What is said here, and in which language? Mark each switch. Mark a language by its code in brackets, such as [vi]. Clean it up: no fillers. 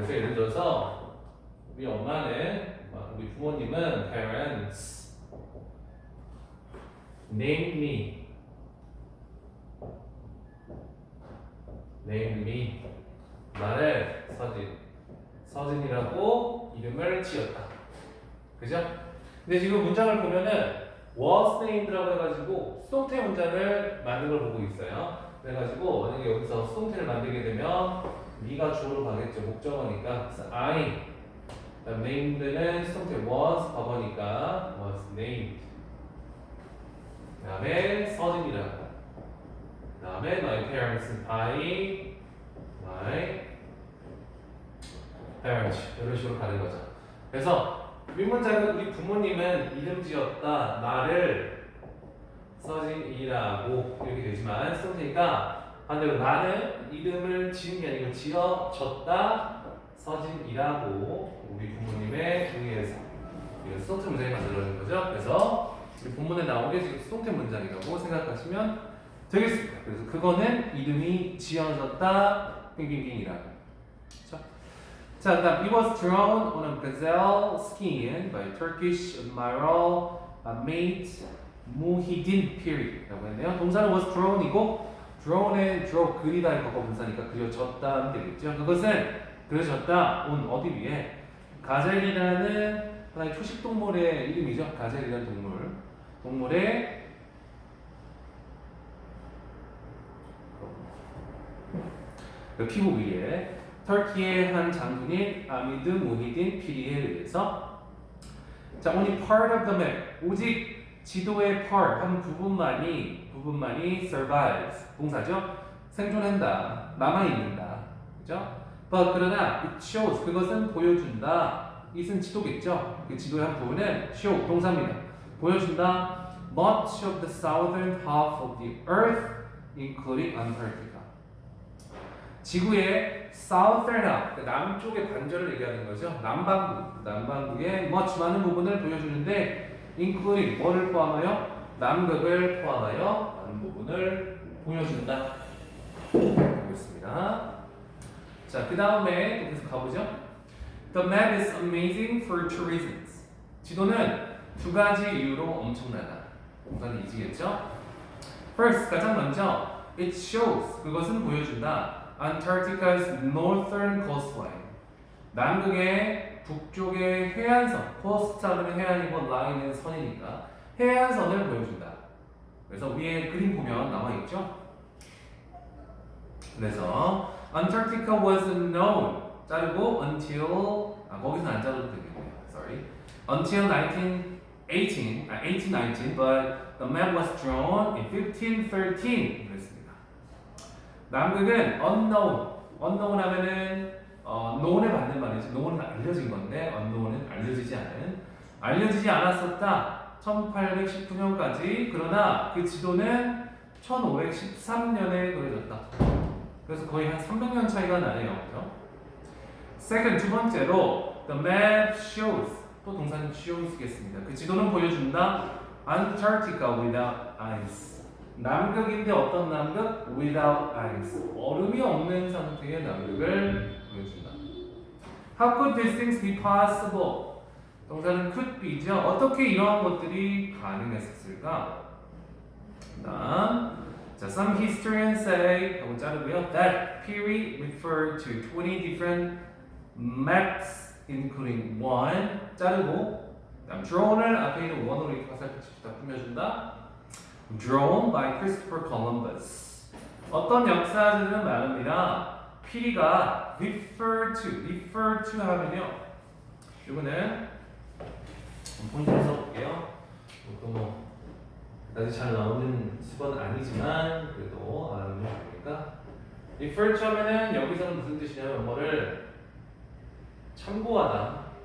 [ko] 그래서 예를 들어서 우리 엄마는 우리 부모님은 [en] parents named me [ko] 나를 서진이라고 이름을 지었다. 그죠? 근데 지금 문장을 보면은 was named라고 해가지고 수동태 문장을 만든 걸 보고 있어요. 그래가지고 만약에 여기서 수동태를 만들게 되면 me가 주어로 가겠죠. 목적어니까. 그래서 I named는 수동태 was 과거니까 was named. 그 다음에 서진이라고. 그 다음에 my parents는 by my parents 이런 식으로 가는 거죠. 그래서 윗문장은 우리 부모님은 이름 지었다 나를 서진이라고 이렇게 되지만 수동태니까 반대로 나는 이름을 지은 게 아니고 지어졌다 서진이라고 우리 부모님에 의해서 수동태 문장이 만들어진 거죠. 그래서 우리 본문에 나온 게 지금 수동태 문장이라고 생각하시면 되겠습니다. 그래서 그거는 이름이 지어졌다 빙빙빙이라고. 그렇죠? 자, 그다음 [en] it was drawn on a gazelle skin by Turkish admiral mate Muhyiddin Piri라고 했네요. [ko] 동사는 was drawn이고 drawn의 draw 그리다의 과거 분사니까 그려졌다 하면 되겠죠. 그것은 그려졌다 on 어디 위에 가젤이라는 하나의 초식 동물의 이름이죠. 가젤이라는 동물의 피부 위에 터키의 한 장군인 아미드 무히딘 피리에 의해서 자, [en] only part of the map [ko] 오직 지도의 part 한 부분만이 survives 동사죠. 생존한다, 남아있는다, 그죠? But 그러나 [en] it shows [ko] 그것은 보여준다. it은 지도겠죠. 그 지도의 한 부분은 show 동사입니다. 보여준다. [en] Much of the southern half of the earth, including Antarctica. [ko] 지구의 southern half, 그 남쪽의 관절을 얘기하는 거죠. 남반구의 much 많은 부분을 보여주는데 including 뭐를 포함하여? 남극을 포함하여 많은 부분을 보여준다. 보겠습니다. 자, 그 다음에 계속 가보죠. [en] The map is amazing for two reasons. [ko] 지도는 두 가지 이유로 엄청나다. 동사는 이지겠죠? First, 가장 먼저 [en] it shows [ko] 그것은 보여준다. [en] Antarctica's northern coastline. [ko] 남극의 북쪽의 해안선. coast하면 해안이고 line은 선이니까 해안선을 보여준다. 그래서 위에 그림 보면 나와 있죠? [en] 그래서 Antarctica was known. [ko] 자르고 until 거기서 안 자르도 되겠네요. [en] Sorry. Until 1819, but the map was drawn in 1513. [ko] 그랬습니다. 남극은 unknown 하면은 known에 받는 말이죠. known은 알려진 건데 unknown은 알려지지 않았었다. 1819년까지. 그러나 그 지도는 1513년에 그려졌다. 그래서 거의 한 300년 차이가 나네요. 그렇죠? Second, 두 번째로 [en] the map shows [ko] 또 동사는 쉬워 쓰겠습니다. 그 지도는 보여준다. [en] Antarctica without ice. [ko] 남극인데 어떤 남극? [en] Without ice. [ko] 얼음이 없는 상태의 남극을 보여준다. [en] How could these things be possible? [ko] 동사는 could be죠. 어떻게 이러한 것들이 가능했을까? 그다음 자, some historians say 하고 자르고요. [en] That period referred to 20 different maps, including one [ko] 자르고 그다음 [en] drawn을 앞에 있는 one으로 이렇게 화살표치다 꾸며준다. Drawn by Christopher Columbus. [ko] 어떤 역사들은 말합니다. 피리가 refer to 하면요. 이거는 포인트를 써볼게요. 이것도 뭐 아직 잘 나오는 수건 아니지만 그래도 알아두면 좋으니까 refer to 하면은 여기서는 무슨 뜻이냐면 뭐를 참고하다.